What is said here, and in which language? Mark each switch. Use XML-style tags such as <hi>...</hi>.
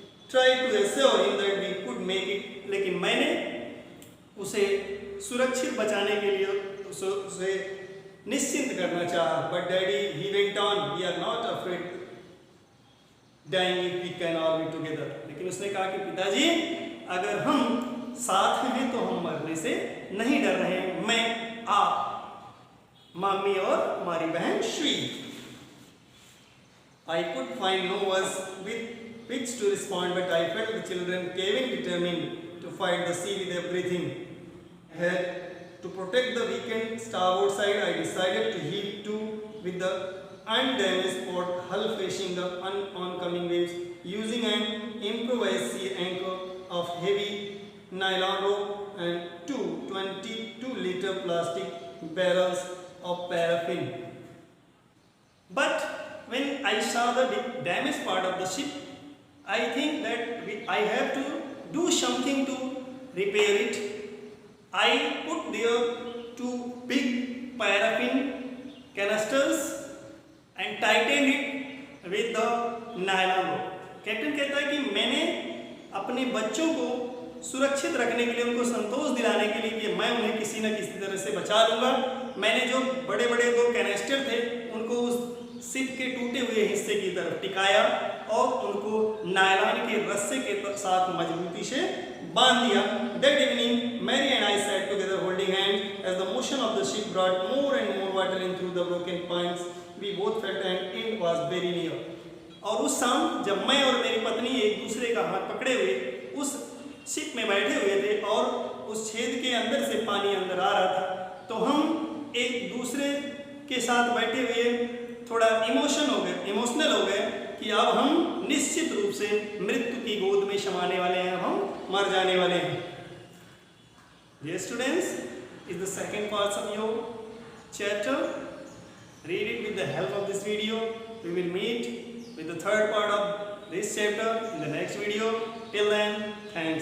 <en>Try to assure him that we could make it,</en> <hi>लेकिन मैंने उसे सुरक्षित बचाने के लिए उसे निश्चिंत करना चाहा।</hi> <en>But daddy, he went on, we are not afraid dying if we can all be together.</en> <hi>लेकिन उसने कहा कि पिताजी अगर हम साथ हैं तो हम मरने से नहीं डर रहे हैं, मैं, आप, मम्मी और हमारी बहन Shri.</hi> <en>I could find no words with which to respond, but I felt the children caving, determined to fight the sea with everything. To protect the weakened starboard side, I decided to heave to with the undamaged port hull facing the oncoming waves, using an improvised sea anchor of heavy nylon rope and 2 22-liter plastic barrels of paraffin. But when I saw the damaged part of the ship, I think that I have to do something to repair it. I put there 2 big paraffin canisters and tightened it with the nylon rope.</en> <hi>Captain कहता है कि मैंने अपने बच्चों को सुरक्षित रखने के लिए, उनको संतोष दिलाने के लिए कि मैं उन्हें किसी न किसी तरह से बचा लूँगा, मैंने जो बड़े बड़े 2 कैनिस्टर थे उनको उस शिप के टूटे हुए हिस्से की तरफ टिकाया और उनको नायलॉन के रस्से के साथ मजबूती से बांध दिया।</hi> <en>That evening, Mary and I sat together holding hands as the motion of the ship brought more and more water in through the broken points. we both felt an end was very near.</en> <hi>और उस शाम जब मैं और मेरी पत्नी एक दूसरे का हाथ पकड़े हुए उस शिप में बैठे हुए थे और उस छेद के अंदर से पानी अंदर आ रहा था, तो हम एक दूसरे के साथ बैठे हुए थोड़ा इमोशनल हो गए कि अब हम निश्चित रूप से मृत्यु की गोद में समाने वाले हैं, हम मर जाने वाले हैं.</hi> <en>Dear students, is the second part of your chapter. Read it with the help of this video. We will meet with the third part of this chapter in the next video. Till then, thanks.</en>